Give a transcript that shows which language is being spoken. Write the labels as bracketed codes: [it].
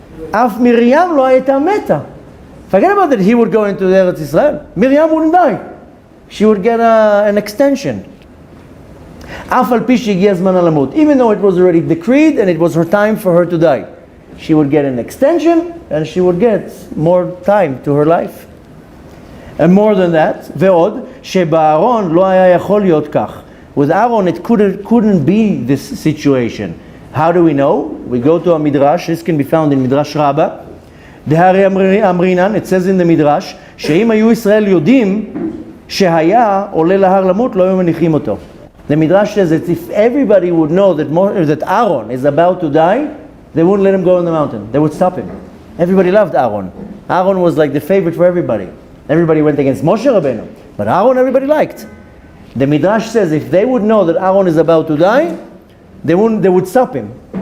[he] אף מרים לא הייתה מתה. [en] Forget about that he would go into Eretz Israel. Miriam wouldn't die. She would get an extension. [he] אף על פי שהגיע זמנה למות. [en] Even though it was already decreed and it was her time for her to die. She would get an extension and she would get more time to her life. And more than that, [he] ועוד, שבארון לא היה יכול להיות כך. [en] With Aaron, it couldn't be this situation. How do we know? We go to a midrash. This can be found in Midrash Rabbah. [he] דהרי אמרינן, [en] it says in the midrash, [he] שאם היו ישראל יודעים שהיה עולה להר למות, לא היו מניחים אותו. [en] The midrash says that if everybody would know that Aaron is about to die, they wouldn't let him go on the mountain. They would stop him. Everybody loved Aaron. Aaron was like the favorite for everybody. Everybody went against Moshe Rabbeinu, but Aaron everybody liked. The Midrash says if they would know that Aaron is about to die, they would stop him.